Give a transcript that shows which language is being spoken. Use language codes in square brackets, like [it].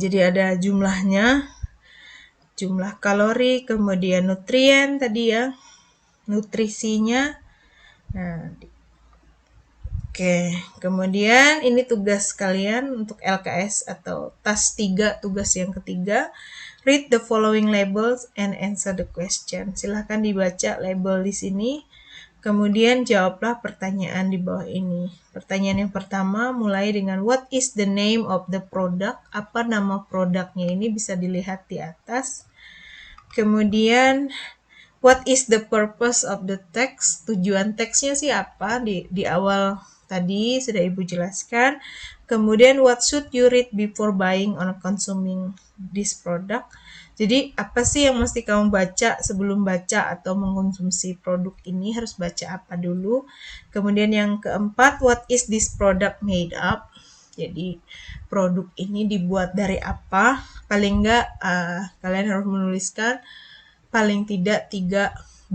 [id] Jadi ada jumlahnya, jumlah kalori, kemudian nutrien tadi ya, nutrisinya. Nah, oke, kemudian ini tugas kalian untuk LKS atau task 3, tugas yang ketiga. [en] Read the following labels and answer the question. [id] Silahkan dibaca label di sini, kemudian jawablah pertanyaan di bawah ini. Pertanyaan yang pertama mulai dengan [en] what is the name of the product? [id] Apa nama produknya ini bisa dilihat di atas. Kemudian [en] what is the purpose of the text? [id] Tujuan teksnya sih apa? Di awal tadi sudah Ibu jelaskan. Kemudian [en] what should you read before buying or consuming this product? [id] Jadi apa sih yang mesti kamu baca sebelum baca atau mengkonsumsi produk ini? Harus baca apa dulu? Kemudian yang keempat, [en] what is this product made up? [id] Jadi produk ini dibuat dari apa? Paling enggak kalian harus menuliskan paling tidak 3